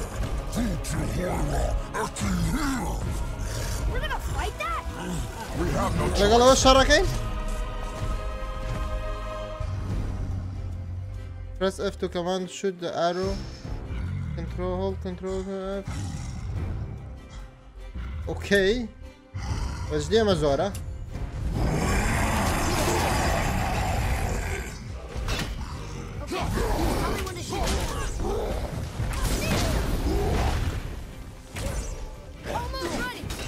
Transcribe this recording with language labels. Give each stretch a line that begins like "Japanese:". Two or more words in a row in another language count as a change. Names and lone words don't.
English: We're gonna fight that? We have no choice.
Central Kurdish: لەگەڵەوە شەڕەکەی
English: Press F to command shoot the arrow control hold control F
Arabic: اوكي بس دي ما زورة
English: Almost ready.